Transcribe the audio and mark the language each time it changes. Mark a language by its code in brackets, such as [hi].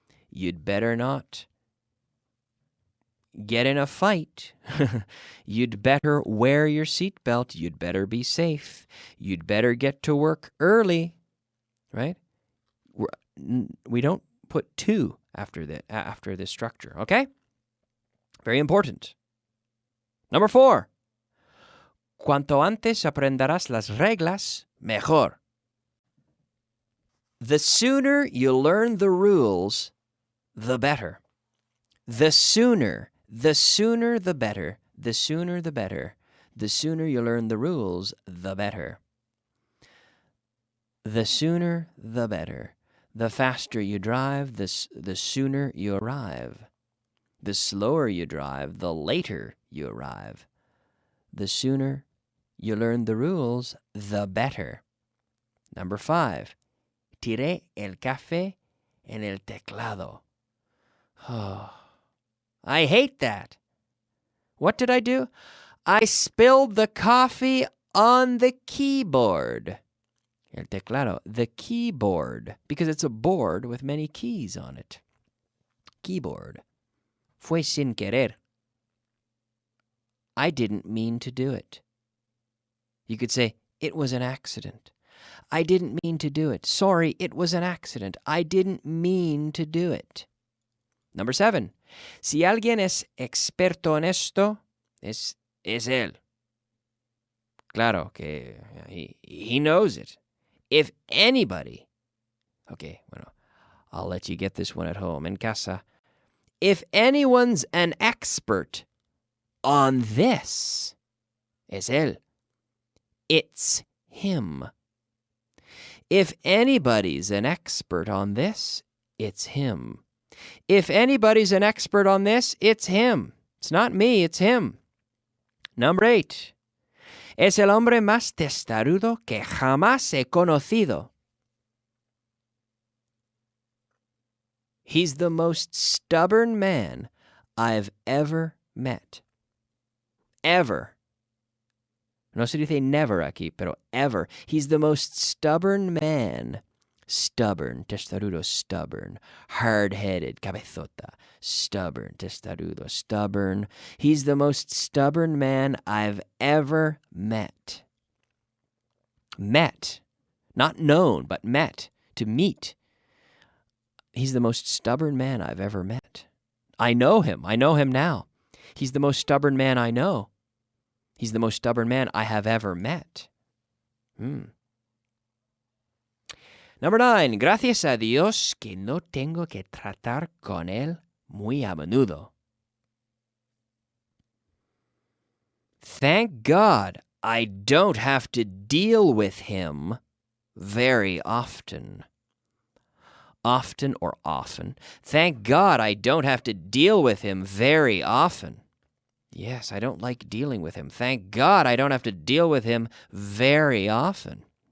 [en] You'd better not get in a fight. You'd better wear your seatbelt. You'd better be safe. You'd better get to work early, right? We don't put to after this structure, okay? Very important. Number 4. [es] Cuanto antes aprenderás las reglas, mejor. [en] The sooner you learn the rules, the better. The sooner the better. The sooner the better. The sooner you learn the rules, the better. The sooner the better. The faster you drive, the sooner you arrive. The slower you drive, the later you arrive. The sooner you learn the rules, the better. Number 5. [es] Tiré el café en el teclado. [en] Oh, I hate that. What did I do? I spilled the coffee on the keyboard. [es] El teclado, [en] the keyboard, because it's a board with many keys on it. Keyboard. [es] Fue sin querer. [en] I didn't mean to do it. You could say, it was an accident. I didn't mean to do it. Sorry, it was an accident. I didn't mean to do it. Number 7. [es] Si alguien es experto en esto, es él. Claro que [en] he knows it. If anybody, okay, bueno, I'll let you get this one at home, [es] en casa. [en] If anyone's an expert on this, [es] es él. [en] It's him. If anybody's an expert on this, it's him. If anybody's an expert on this, it's him. It's not me, it's him. Number 8. [es] Es el hombre más testarudo que jamás he conocido. [en] He's the most stubborn man I've ever met. Ever. [es] No se dice never aquí, pero [en] ever. He's the most stubborn man. Stubborn, testarudo, stubborn. Hard-headed, cabezota. Stubborn, testarudo, stubborn. He's the most stubborn man I've ever met. Met. Not known, but met. To meet. He's the most stubborn man I've ever met. I know him. I know him now. He's the most stubborn man I know. He's the most stubborn man I have ever met. Number 9. [es] Gracias a Dios que no tengo que tratar con él muy a menudo. [en] Thank God I don't have to deal with him very often. Often or often. Thank God I don't have to deal with him very often. Yes, I don't like dealing with him. Thank God I don't have to deal with him very often.